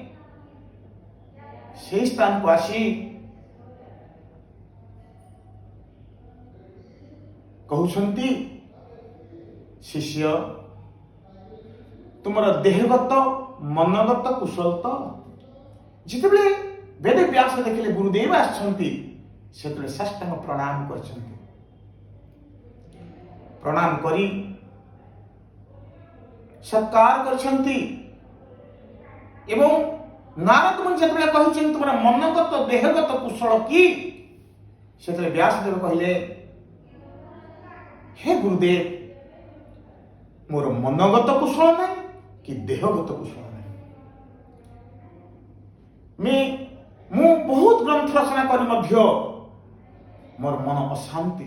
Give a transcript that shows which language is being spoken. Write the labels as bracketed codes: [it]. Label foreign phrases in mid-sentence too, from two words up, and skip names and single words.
[or] ସେ ସ୍ଥାନ କୁ ଆସି କହୁଛନ୍ତି, ଶିଷ୍ୟ ତୁମର ଦେହଗତ ମନଗତ କୁଶଳ ତ। ଯେତେବେଳେ ବେଦ ବ୍ୟାସ ଦେଖିଲେ ଗୁରୁଦେବ ଆସୁଛନ୍ତି ସେତେବେଳେ ସାଷ୍ଟାଙ୍ଗ ପ୍ରଣାମ କରୁଛନ୍ତି। ପ୍ରଣାମ କରି ସତ୍କାର କରୁଛନ୍ତି ଏବଂ ନାରଦ ମୁନି ଯେତେବେଳେ କହୁଛନ୍ତି ତୁମର ମନଗତ ଦେହଗତ କୁଶଳ କି, ସେତେବେଳେ ବ୍ୟାସଦେବ କହିଲେ, ହେ ଗୁରୁଦେବ ମୋର ମନଗତ କୁଶଳ ନାହିଁ କି ଦେହଗତ କୁଶଳ ନାହିଁ। ମୁଁ ବହୁତ ଗ୍ରନ୍ଥ ରଚନା କରି ମଧ୍ୟ ମୋର ମନ ଅଶାନ୍ତି।